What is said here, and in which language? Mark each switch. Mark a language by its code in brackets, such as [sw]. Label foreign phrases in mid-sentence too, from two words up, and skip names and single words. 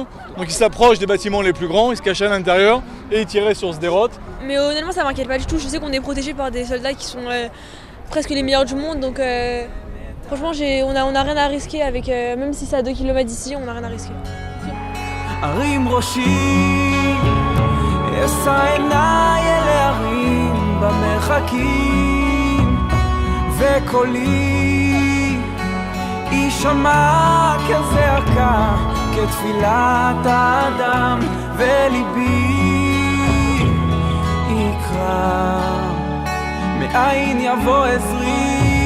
[fr] Donc ils s'approchent des bâtiments les plus grands, ils se cachent à l'intérieur et ils tiraient sur Sderot. Mais honnêtement ça m'inquiète pas du tout, je sais qu'on est protégé par des soldats qui sont presque les meilleurs du monde, donc franchement on a rien à risquer avec, même si c'est à 2 km d'ici, on n'a rien à risquer. [he] ארים ראשי, אשא עיניי אל ההרים במרחקים, וקולי יישמע כזעקה, כתפילת האדם, וליבי יקרא, מאין יבוא עזרי.